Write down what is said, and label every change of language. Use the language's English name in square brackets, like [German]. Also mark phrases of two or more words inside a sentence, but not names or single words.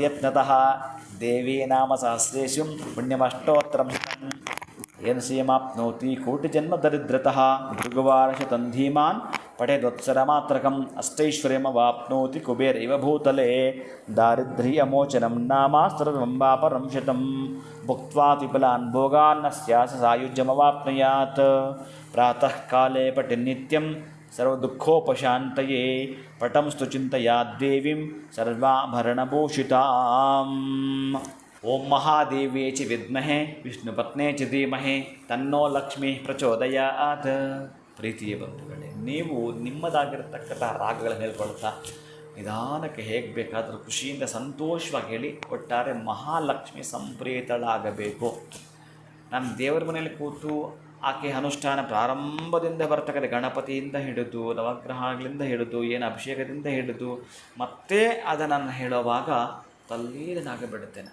[Sanskrit] यत्नतः देवी नाम सहस्रेषु पुण्यमष्टोत्तरं येन श्रियमाप्नोति कोटिजन्मदरिद्रतः भृगुवारशतं धीमान् पठेदोत्सरमात्रकम् अष्टैश्वर्यमवाप्नोति कुबेर इव भूतले दारिद्र्यमोचनं नामास्तरमम्बापरं शतं भुक्त्वा विपुलान् भोगान् स्यास सायुज्यमवाप्नुयात् प्रातःकाले पठिन्नित्यं सर्वदुःखोपशान्तये पटंस्तु चिन्तयाद्देवीं सर्वाभरणभूषिताम् ओं महादेव्यै च विद्महे विष्णुपत्न्यै च धीमहि तन्नो लक्ष्मी प्रचोदयात्. [Kannada] ಪ್ರೀತಿಯ ಬಂಧುಗಳೇ, ನೀವು ನಿಮ್ಮದಾಗಿರತಕ್ಕಂಥ ರಾಗಗಳನ್ನು ಹೇಳ್ಕೊಳ್ತಾ ನಿಧಾನಕ್ಕೆ ಹೇಗೆ ಬೇಕಾದರೂ ಖುಷಿಯಿಂದ ಸಂತೋಷವಾಗಿ ಹೇಳಿ. ಒಟ್ಟಾರೆ ಮಹಾಲಕ್ಷ್ಮಿ ಸಂಪ್ರೀತಳಾಗಬೇಕು. ನಾನು ದೇವರ ಮನೆಯಲ್ಲಿ ಕೂತು ಆಕೆ ಅನುಷ್ಠಾನ ಪ್ರಾರಂಭದಿಂದ ಬರ್ತಕ್ಕಂಥ ಗಣಪತಿಯಿಂದ ಹಿಡಿದು ನವಗ್ರಹಗಳಿಂದ ಹಿಡಿದು ಏನು ಅಭಿಷೇಕದಿಂದ ಹಿಡಿದು ಮತ್ತೆ ಅದನ್ನು ಹೇಳುವಾಗ ತಲ್ಲೀನಾಗಿಬಿಡುತ್ತೇನೆ.